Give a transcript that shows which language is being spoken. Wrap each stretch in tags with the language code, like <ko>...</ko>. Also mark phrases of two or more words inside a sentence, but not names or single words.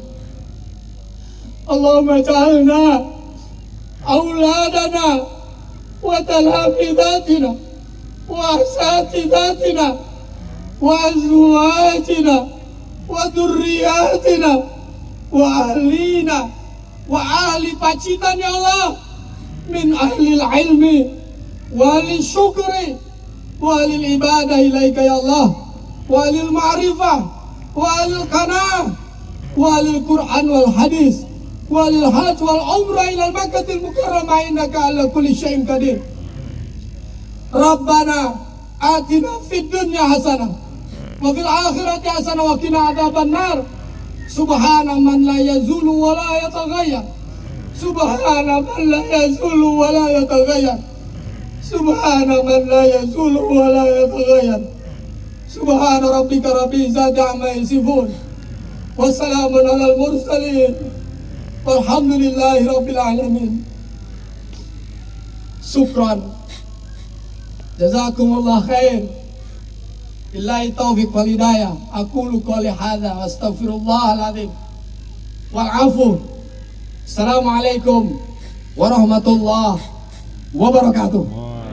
<ar>اللهم جعلنا أولادنا وتلامذتنا وأساتذتنا وأزواجنا وذرياتنا و وأهلنا وأهل Pacitan يا الله من أهل العلم وللشكر وللعبادة إليك يا الله وللمعرفة وللقناعة وللقرآن والحديث وللحج والعمرة إلى مكة المكرمة إنك على كل شيء قدير. ربنا آتنا في الدنيا حسنة وفي الآخرة حسنة وقنا عذاب النار. سبحان من لا يزول ولا يتغير. سبحان من لا يزول ولا يتغير. سبحان من لا يزول ولا يتغير. سبحان ربك رب العزة عما يصفون. والسلام على المرسلين. والحمد لله رب العالمين. شكرا جزاكم الله خير. بالله التوفيق والهداية أقول قولي هذا وأستغفر الله العظيم والعفو. السلام عليكم ورحمة الله وبركاته.</ar>